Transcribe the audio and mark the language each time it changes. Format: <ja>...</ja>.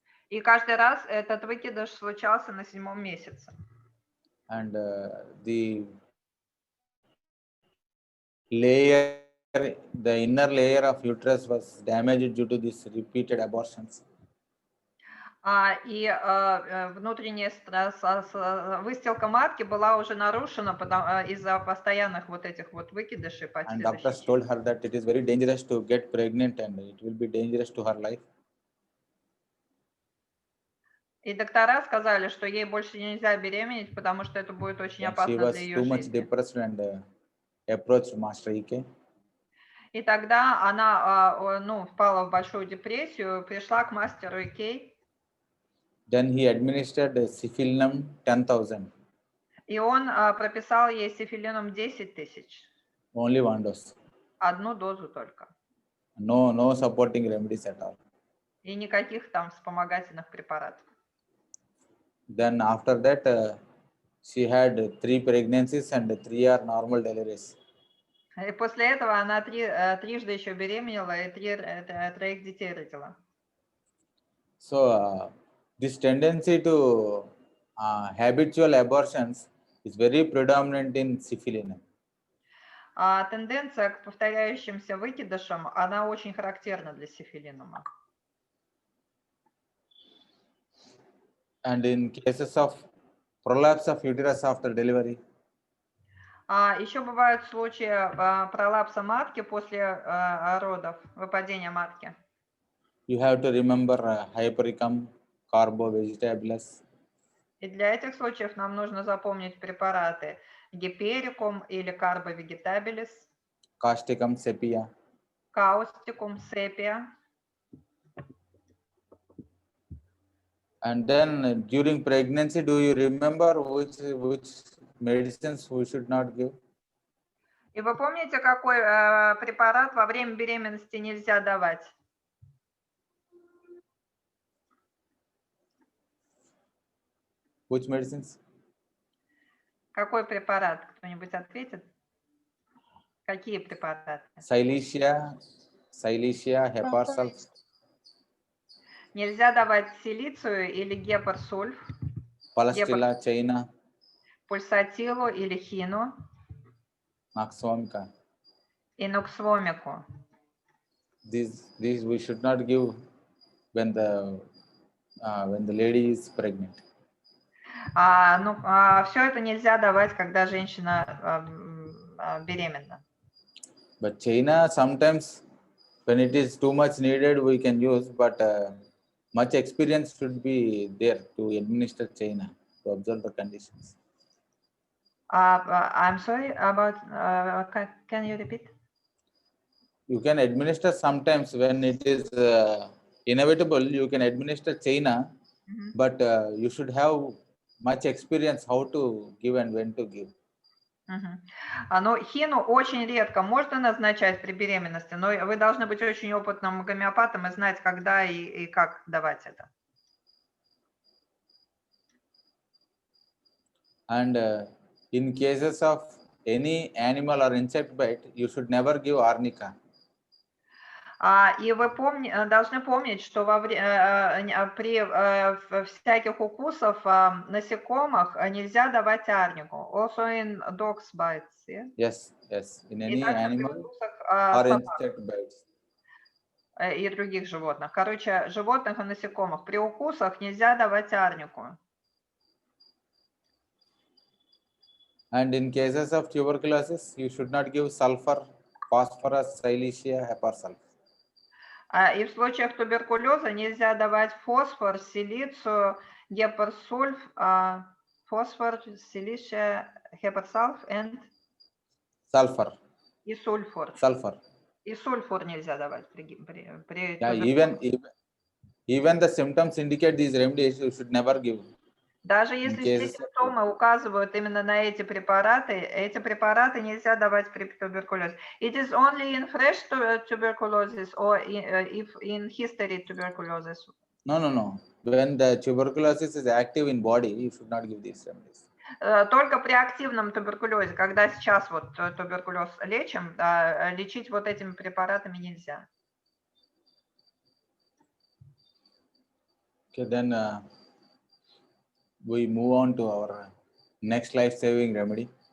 <ru>И каждый раз этот выкидыш случался на 7-м месяце.</ru> <en>And the layer, the inner layer of uterus was damaged due to these repeated abortions.</en> <ru>И внутренняя выстилка матки была уже нарушена из-за постоянных вот этих вот выкидышей.</ru> <en>And doctors told her that it is very dangerous to get pregnant and it will be dangerous to her life.</en> <ru>И доктора сказали, что ей больше нельзя беременеть, потому что это будет очень опасно для ее жизни.</ru> <en>She was too much</en> <ru>жизни.</ru> <en>depressed and approached Master Ike.</en> <ru>И тогда она впала в большую депрессию, пришла к мастеру Икей.</ru> <en>Then he administered syphilinum 10,000.</en> <ru>И он прописал ей сифилином 10 тысяч.</ru> <en>Only one dose.</en> <ru>Одну дозу только.</ru> <en>No supporting remedies at all.</en> <ru>И никаких там вспомогательных препаратов.</ru> <en>Then after that, she had 3 pregnancies and 3 are normal deliveries.</en> <ru>И после этого она трижды еще беременела и 3 детей родила.</ru> <en>So this tendency to habitual abortions is very predominant in syphilinum.</en> <ru>Тенденция к повторяющимся выкидышам, она очень характерна для сифилинума.</ru> <en>And in cases of prolapse of uterus after delivery.</en> <ru>Еще бывают случаи пролапса матки после родов, выпадения матки.</ru> <en>You have to remember hypericum, carbo, vegetables.</en> <ru>И для этих случаев нам нужно запомнить препараты гиперикум или карбо вегетабилис,</ru> <en>Causticum, sepia.</en> <ru>каустикум, сепия.</ru> <en>And then during pregnancy, do you remember which medicines we should not give?</en> <ru>И вы помните, какой препарат во время беременности нельзя давать?</ru> <en>Which medicines?</en> <ru>Какой препарат? Кто-нибудь ответит? Какие препараты?</ru> <en>Silesia, heparsulf.</en> <ru>Нельзя давать силицию или гепарсульф,</ru> <en>Palestilla, China,</en> <ru>пульсатилу или хину,</ru> <en>Noxvomica.</en> <ru>и нуксвомику.</ru> <en>These we should not give when the lady is pregnant. Все это нельзя давать, когда женщина беременна. But China, sometimes when it is too much needed, we can use, but much experience should be there to administer China, to observe the conditions. I'm sorry about, can you repeat? You can administer sometimes when it is inevitable, you can administer China, but you should have much experience how to give and when to give.</en> <ru>Но хину очень редко можно назначать при беременности, но вы должны быть очень опытным гомеопатом и знать, когда и как давать это.</ru> <en>And in cases of any animal or insect bite, you should never give arnica.</en> <ru>И вы должны помнить, что при всяких укусах насекомых нельзя давать арнику.</ru> <en>Also in dogs bites, yeah? Yes. In any animal or insect bites.</en> <ru>И других животных. Короче, животных и насекомых. При укусах нельзя давать арнику.</ru> <en>And in cases of tuberculosis, you should not give sulfur, phosphorus, silesia, heparsulf.</en> <ru>И в случаях туберкулеза нельзя давать фосфор, силицию, гепарсульф, фосфор, силиция, гепарсульф</ru> <en>and Sulfur.</en> <ru>И сульфур.</ru> <en>Sulfur.</en> <ru>И сульфур нельзя давать при</ru> <en>Even the symptoms indicate these remedies, you should never give.</en> <ru>Даже если все симптомы указывают именно на эти препараты нельзя давать при туберкулезе.</ru> <en>It is only in fresh tuberculosis or if in history tuberculosis. No. When the tuberculosis is active in body, you should not give these remedies.</en> <ru>Только при активном туберкулезе, когда сейчас вот туберкулез лечим, лечить вот этими препаратами нельзя.</ru> <en>Okay, then we move on to our next life-saving remedy.</en>